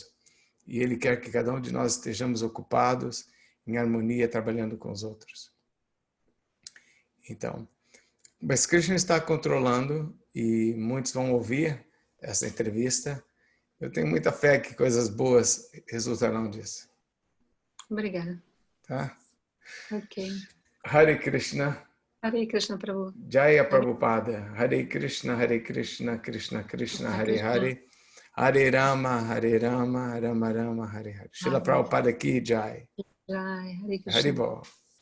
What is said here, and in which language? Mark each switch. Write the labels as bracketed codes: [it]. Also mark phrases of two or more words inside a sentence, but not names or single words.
[pt] E ele quer que cada um de nós estejamos ocupados, em harmonia, trabalhando com os outros. Então, mas Krishna está controlando e muitos vão ouvir essa entrevista. Eu tenho muita fé que coisas boas resultarão disso. Obrigada. Tá? Ok. Hare Krishna. Hare Krishna Prabhu. Jaya Prabhupada. Hare Krishna, Krishna Krishna, Hare Hare. Hare Rama, Rama Rama, Hare Hare. [hi] श्रील प्रभुपाद की जय. [pt] Jai, Hare Krishna.